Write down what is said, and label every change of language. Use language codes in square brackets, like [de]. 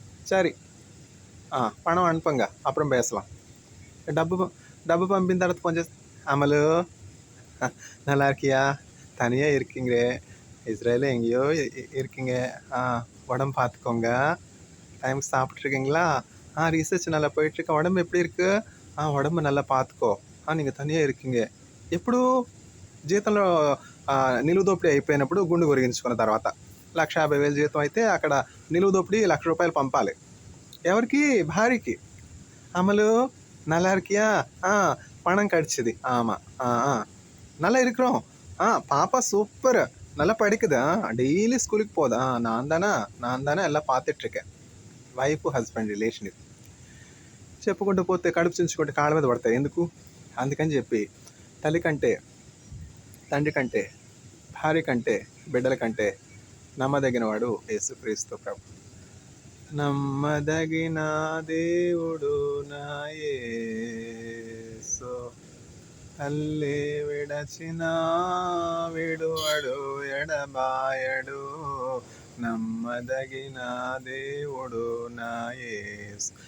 [ta] சரி, பணம் அனுப்புங்க, அப்புறம் பேசலாம். டப்பு டப்பு பம்பின [te] తర్వాత [ta] ஃபோன் [te] చేసి, [ta] அமலு நல்லா இருக்கியா? தனியாக இருக்கீங்களே, இஸ்ரேலில் எங்கேயோ இருக்கீங்க, உடம்பு பார்த்துக்கோங்க, டைமுக்கு சாப்பிட்ருக்கீங்களா? ரிசர்ச் நல்லா போயிட்டுருக்கு, உடம்பு எப்படி இருக்கு? உடம்பு நல்லா பார்த்துக்கோ. நீங்கள் తనిயாக இருக்கீங்க. [te] ఎప్పుడు జీతంలో నిలువు దోపిడీ అయిపోయినప్పుడు గుండు కొరిగించుకున్న తర్వాత 1,50,000 జీతం అయితే అక్కడ నిలువు దోపిడీ ₹1,00,000 పంపాలి. ఎవరికి? భార్యకి. [ta] அமலு நல்லா இருக்கியா? பணம் கிடைச்சிது. ஆமாம். நல்லா இருக்கிறோம். பாப்பா சூப்பர், நல்லா படிக்குது, டெய்லி ஸ்கூலுக்கு போகுது. நான் தானே எல்லாம் பார்த்துட்ருக்கேன். [te] వైఫ్ హస్బెండ్ రిలేషన్ ఇది. చెప్పుకుంటూ పోతే కడుపు చించుకుంటే కాళ్ళ మీద పడతాయి. ఎందుకు? అందుకని చెప్పి తల్లి కంటే, తండ్రి కంటే, భార్య కంటే, బిడ్డల కంటే నమ్మదగిన వాడు యేసుక్రీస్తు ప్రభు. నమ్మదగిన దేవుడు నా యేసు, తల్లి విడచిన విడువడు ఎడబాయడు, నమ్మదగిన దేవుడు నా యేసు.